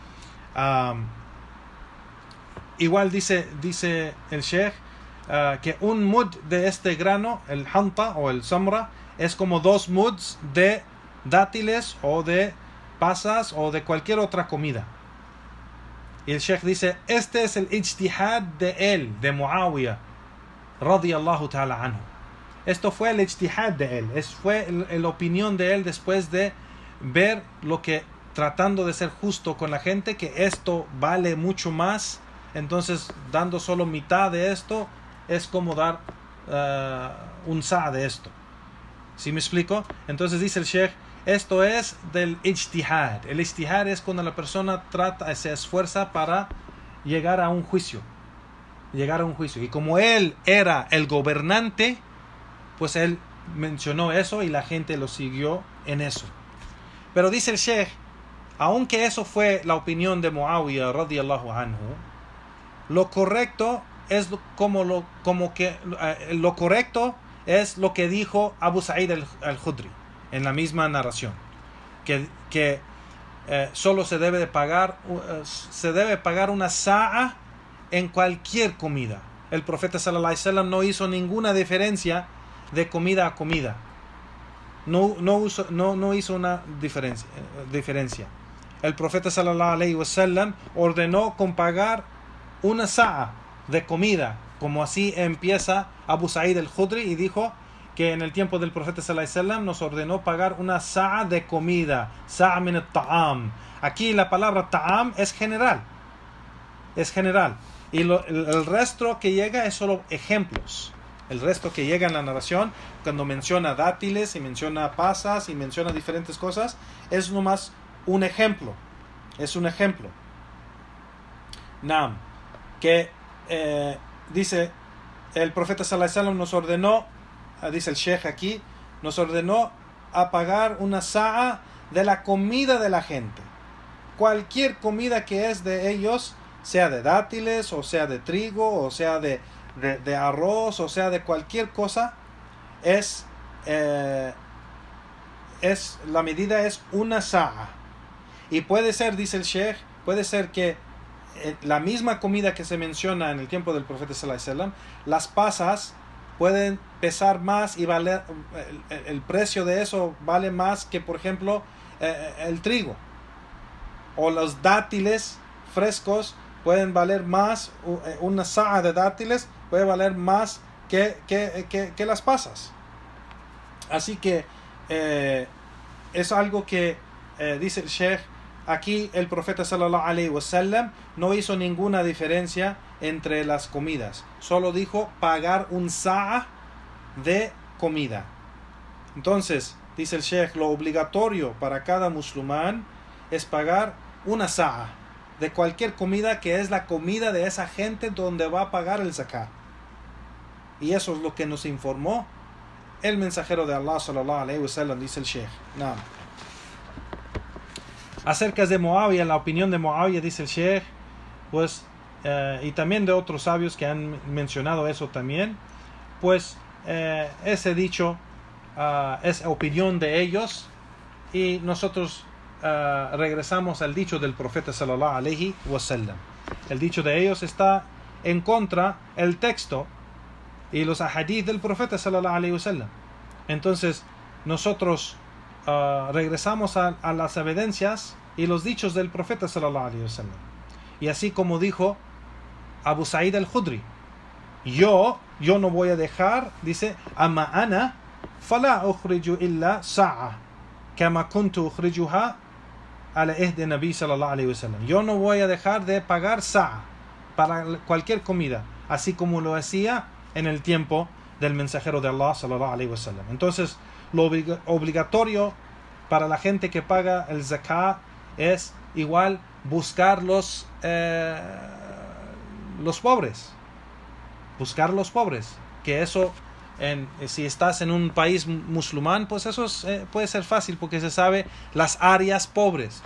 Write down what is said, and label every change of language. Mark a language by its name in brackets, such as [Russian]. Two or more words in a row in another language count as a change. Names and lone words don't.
[Spanish] Igual dice el Sheikh que un mud de este grano, el hanta o el samra, es como 2 muds de dátiles o de pasas o de cualquier otra comida. Y el Sheikh dice, este es el ijtihad de Muawiyah [Arabic] رضي الله تعالى عنه. [Spanish] Esto fue el ijtihad de él, fue la opinión de él después de ver lo que, tratando de ser justo con la gente, que esto vale mucho más. Entonces, dando solo mitad de esto es como dar un sa' de esto. ¿Sí me explico? Entonces dice el Sheikh, esto es del ijtihad. El ijtihad es cuando la persona se esfuerza para llegar a un juicio. Y como él era el gobernante, pues él mencionó eso y la gente lo siguió en eso. Pero dice el Sheikh, aunque eso fue la opinión de Muawiyah [Arabic] رضي الله عنه, [Spanish] lo correcto es lo correcto es lo que dijo Abu Sa'id al-Khudri en la misma narración, que solo se debe pagar una sa'a en cualquier comida. El profeta [Arabic] صلى الله عليه وسلم [Spanish] no hizo ninguna diferencia de comida a comida. No hizo una diferencia. El profeta [Arabic] صلى الله عليه وسلم [Spanish] ordenó con pagar una sa'a de comida, como así empieza Abu Sa'id al-Khudri y dijo que en el tiempo del profeta [Arabic] صلى الله عليه وسلم [Spanish] nos ordenó pagar una sa'a de comida, [Arabic] صاعا من الطعام. [Spanish] Aquí la palabra ta'am es general, y el resto que llega es solo ejemplos. El resto que llega en la narración, cuando menciona dátiles y menciona pasas y menciona diferentes cosas, es nomás un ejemplo. Es un ejemplo. Nam, que dice el profeta [Arabic] صلى الله عليه وسلم [Spanish] nos ordenó, dice el sheikh aquí, nos ordenó a pagar una sa'a de la comida de la gente. Cualquier comida que es de ellos, sea de dátiles, o sea de trigo, o sea de arroz, o sea de cualquier cosa, la medida es una sa'a. Y puede ser, dice el sheikh, puede ser que la misma comida que se menciona en el tiempo del profeta [Arabic] صلى الله عليه وسلم, [Spanish] las pasas pueden pesar más y valer, el precio de eso vale más que, por ejemplo, el trigo. O los dátiles frescos pueden valer más, una sa'a de dátiles puede valer más que las pasas. Así que es algo que dice el sheikh. Aquí el profeta [Arabic] صلى الله عليه وسلم [Spanish] no hizo ninguna diferencia entre las comidas. Solo dijo pagar un sa'a de comida. Entonces, dice el sheikh, lo obligatorio para cada musulmán es pagar una sa'a de cualquier comida que es la comida de esa gente donde va a pagar el zakat. Y eso es lo que nos informó el mensajero de Allah [Arabic] صلى الله عليه وسلم, [Spanish] dice el sheikh. No. Acerca de Muawiyah, la opinión de Muawiyah, dice el sheikh, pues, y también de otros sabios que han mencionado eso también, pues ese dicho es opinión de ellos, y nosotros regresamos al dicho del profeta [Arabic] صلى الله عليه وسلم. [Spanish] El dicho de ellos está en contra el texto y los ahadith del profeta [Arabic] صلى الله عليه وسلم. [Spanish] Entonces nosotros regresamos a las evidencias y los dichos del profeta [Arabic] صلى الله عليه وسلم. [Spanish] Y así como dijo Abu Sa'id al-Khudri, yo no voy a dejar, dice, [Arabic] أما أنا فلا أخرج إلا صاعا كما كنت أخرجها على عهد النبي صلى الله عليه وسلم. [Spanish] Yo no voy a dejar de pagar sa'a para cualquier comida, así como lo hacía en el tiempo del mensajero de Allah [Arabic] صلى الله عليه وسلم. [Spanish] Entonces, lo obligatorio para la gente que paga el zakat es igual buscar los pobres. Buscar los pobres. Que eso, si estás en un país musulmán, pues eso puede ser fácil porque se sabe las áreas pobres.